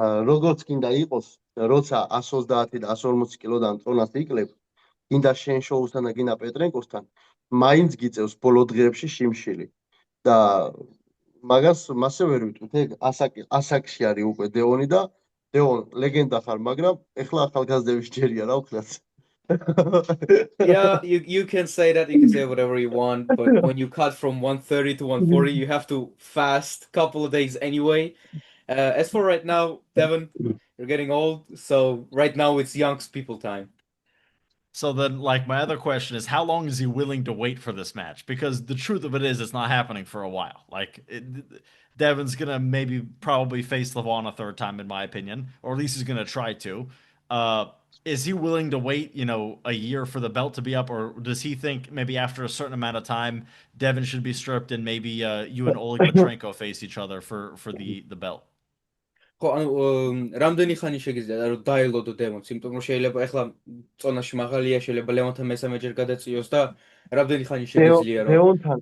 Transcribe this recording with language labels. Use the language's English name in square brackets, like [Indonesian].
[Georgian] როგორც კიდე იყოს, როცა 130 და 140 კილოდან წონას იკლებ, კიდე შენ შოუსთან და კიდე პეტრენკოსთან, მაინც გიწევს ბოლო დღეებში შიმშილი. და მაგას მასე ვერ ვიტყვით, ეგ ასაკში არის უკვე დეონი და დეონ ლეგენდა ხარ, მაგრამ ეხლა ახალგაზრდების ჯერია რა ვქნათ. [English] Yeah, you can say that, you can say whatever you want, but when you cut from 130 to 140, you have to fast a couple of days anyway. As for right now, Devon, you're getting old, so right now it's young people time. So then, like, my other question is, how long is he willing to wait for this match? Because the truth of it is, it's not happening for a while. Like, Devon's gonna maybe probably face Levon a third time, in my opinion, or at least he's gonna try to. Is he willing to wait, a year for the belt to be up, or does he think maybe after a certain amount of time, Devon should be stripped and maybe you and Oleg Petrenko face each other for the belt? [Georgian] ხო, ანუ რამდენი ხანი შეგიძლია რომ დაელოდო დემონს, იმიტომ რომ შეიძლება ახლა წონაში მაღალია, შეიძლება ლევონთან მესამეჯერ გადაწიოს და რამდენი ხანი შეგიძლია რომ